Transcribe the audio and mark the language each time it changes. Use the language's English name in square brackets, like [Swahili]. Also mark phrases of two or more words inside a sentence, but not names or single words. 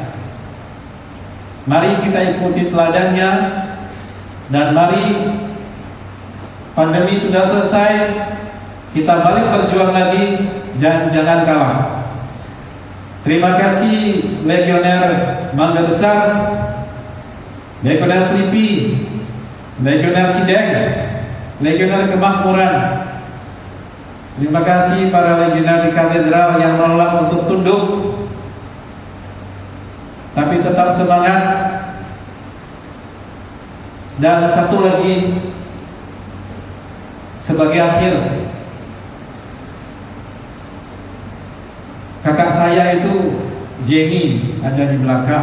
[Indonesian] Mari kita ikuti teladannya, dan mari pandemi sudah selesai, kita balik berjuang lagi dan jangan kalah. Terima kasih legioner Mangga Besar, legioner Selipi, legioner Cideng, legioner Kemakmuran. Terima kasih para legioner di katedral yang menolak untuk tunduk, tapi tetap semangat. Dan satu lagi sebagai akhir, kakak saya itu Jenny ada di belakang.